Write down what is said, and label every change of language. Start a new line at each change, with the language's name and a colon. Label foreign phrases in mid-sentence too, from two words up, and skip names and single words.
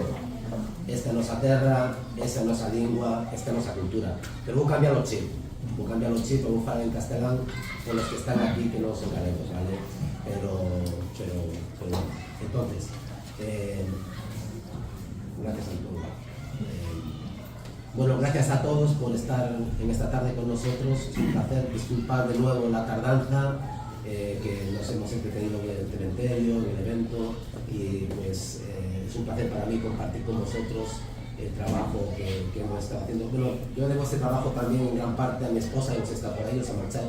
Galician: Esta é a nosa terra, esta é a nosa lingua, esta é a nosa cultura. Pero vou cambiar o chip. Vou falar en castelán polos que están aquí que non son galegos, vale?
Spanish: Pero entonces, gracias, Antón. Bueno, gracias a todos por estar en esta tarde con nosotros. Es un placer. Disculpad de nuevo la tardanza, que nos hemos entretenido en el cementerio, en el evento, y pues es un placer para mí compartir con vosotros el trabajo que hemos estado haciendo. Bueno, yo debo este trabajo también en gran parte a mi esposa, que está por ahí, se ha marchado.